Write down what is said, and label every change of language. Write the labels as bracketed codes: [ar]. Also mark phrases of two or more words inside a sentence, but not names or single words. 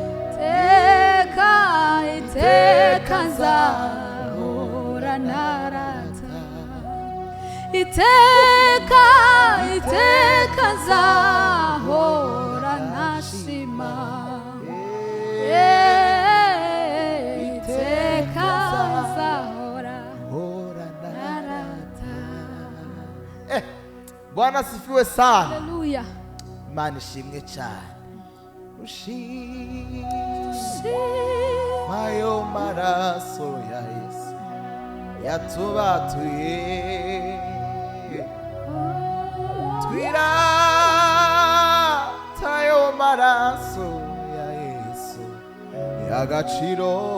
[rw] Iteka, iteka nzahora narata. Iteka, iteka nzahora nashima. Eh, Eh, iteka iteka nzahora hora na narata. [sw] Eh, Bwana asifiwe sana. [rw] Haleluya. Imana ishimwe cyane. Ushimwe Ushimwe. ayo maraso ya Yesu yatubatuye. Twira Tayo maraso ya Yesu y'agaciro.